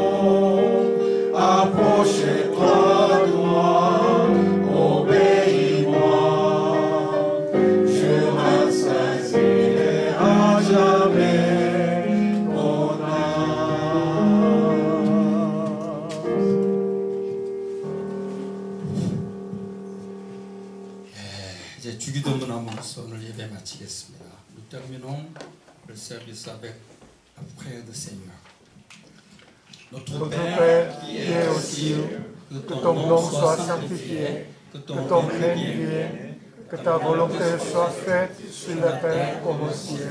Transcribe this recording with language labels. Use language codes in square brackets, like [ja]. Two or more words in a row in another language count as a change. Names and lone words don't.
[fr] Approchez-toi de moi, obéis-moi, je rassasierai à jamais mon âme. [ko] 이제 주기도문함으로써 오늘 예배 마치겠습니다. [fr] Nous terminons le service avec la prière du Seigneur. Notre Notre Père, Père qui es aux cieux, que ton nom soit sanctifié, que ton règne vienne, que ta volonté soit faite sur la terre comme au ciel.